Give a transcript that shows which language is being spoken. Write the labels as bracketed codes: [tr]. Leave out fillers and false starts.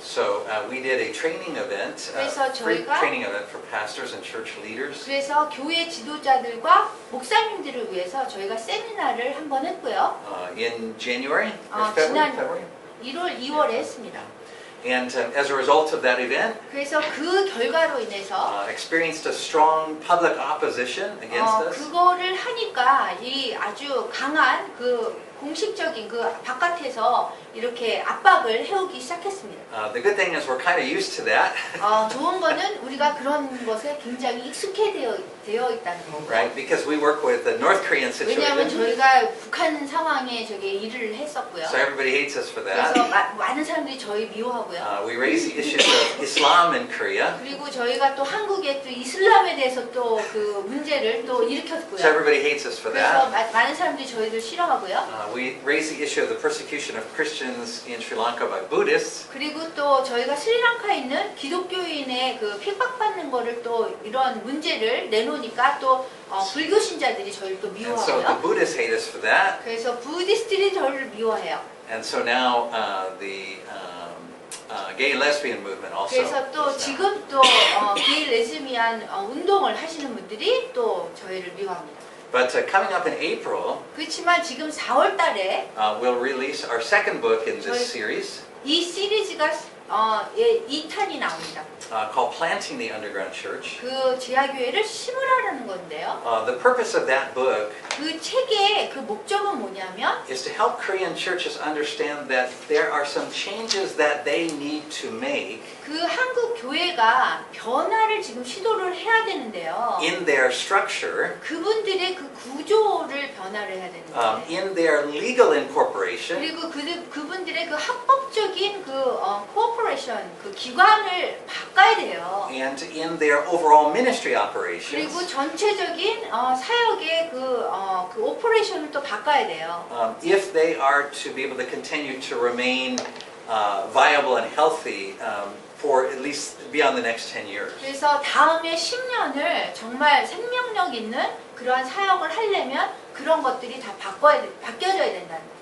[en] So we did a training event, [ko] 그래서 [en] free [ko] 저희가 [en] training event for pastors and church leaders. [ko] 그래서 교회 지도자들과 목사님들을 위해서 저희가 세미나를 한번 했고요. [en] In January or February? [ko] 1월, 2월에 했습니다. [en] And as a result of that event, [ko] 그래서 그 결과로 인해서 [en] experienced a strong public opposition against us. [ko] 그거를 하니까 이 아주 강한 그 공식적인 그 바깥에서 이렇게 압박을 해오기 시작했습니다. [en] The good thing is we're kind of used to that, [ko] 좋은 거는 우리가 그런 것에 굉장히 되어 있다는 거고요. [en] right? Because we work with the North Korean [ko] 왜냐하면 [en] situation, [ko] 저희가 북한 상황에 저게 일을 했었고요. [en] so everybody hates us for that. [ko] 그래서 많은 사람들이 저희 미워하고요. [en] We raise the issues of Islam in Korea, [ko] 그리고 저희가 또 한국에 또 이슬람에 대해서 또 그 문제를 또 일으켰고요. [en] so everybody hates us for [ko] 그래서 [en] that. [ko] 많은 사람들이 저희를 싫어하고요. [en] We raise the issue of the persecution of Christians in Sri Lanka by Buddhists. [ko] 그리고 또 저희가 스리랑카에 있는 기독교인의 그 핍박받는 거를 또 이런 문제를 내놓으니까 또 불교 신자들이 저희를 또 [en] And so the [ko] 미워하고요. [en] Buddhists hate us for that. [ko] 그래서 부디스트들이 저희를 미워해요. [en] And so now the gay lesbian movement also. [ko] 그래서 또 [en] is now. [ko] 지금 또 게이 레즈미안 운동을 하시는 분들이 또 저희를 미워합니다. [en] But coming up in April, [ko] 그렇지만 지금 4월 달에 [en] we'll release our second book in this series [ko] 이 시리즈가 2탄이 나옵니다. [en] called Planting the Underground Church. [ko] 그 지하교회를 심으라는 건데요. [en] The purpose of that book [ko] 그 책의 그 목적은 뭐냐면 [en] is to help Korean churches understand that there are some changes that they need to make [ko] 그 한국 교회가 변화를 지금 시도를 해야 되는데요. [en] in their structure, [ko] 그분들의 그 구조를 변화를 해야 되는 거예요. [en] in their legal incorporation, [ko] 그리고 그분들의 그 합법적인 그 코퍼레이션 그 기관을 바꿔야 돼요. [en] and in their overall ministry operations. [ko] 그리고 전체적인 사역의 그 오퍼레이션을 또 바꿔야 돼요. [en] If they are to be able to continue to remain viable and healthy for at least beyond the next 10 years. [ko] 그래서 다음에 10년을 정말 생명력 있는 그러한 사역을 하려면 그런 것들이 다 바뀌어져야 된다는 거예요.